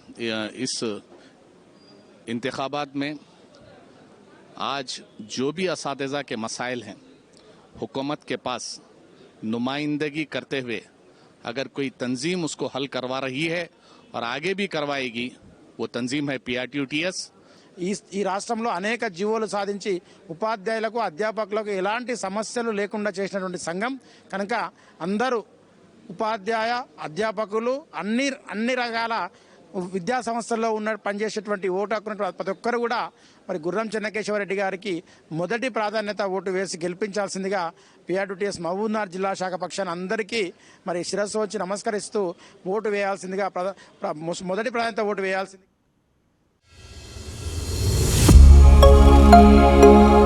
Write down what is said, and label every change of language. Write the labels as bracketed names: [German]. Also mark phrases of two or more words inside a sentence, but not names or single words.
[Urdu] اس انتخابات میں آج جو بھی اساتذہ کے مسائل ہیں حکومت کے پاس نمائندگی کرتے ہوئے اگر کوئی تنظیم اس کو حل کروا رہی ہے اور آگے بھی کروائے گی، وہ تنظیم ہے PRTUS۔ [Telugu] ఈ రాష్ట్రంలో అనేక జీవోలు సాధించి ఉపాధ్యాయులకు అధ్యాపకులకు ఎలాంటి సమస్యలు లేకుండా చేసినటువంటి సంఘం కనుక అందరూ ఉపాధ్యాయ అధ్యాపకులు అన్ని రకాల విద్యా సంస్థల్లో పనిచేసేటువంటి ఓటు హక్కున్నటువంటి ప్రతి ఒక్కరు కూడా మరి గుర్రం చెన్నకేశవరెడ్డి గారికి మొదటి ప్రాధాన్యత ఓటు వేసి గెలిపించాల్సిందిగా PRTUS మహబూబ్నగర్ జిల్లా శాఖ పక్షాన అందరికీ మరి శిరస్సు వచ్చి నమస్కరిస్తూ ఓటు వేయాల్సిందిగా మొదటి ప్రాధాన్యత ఓటు వేయాల్సింది।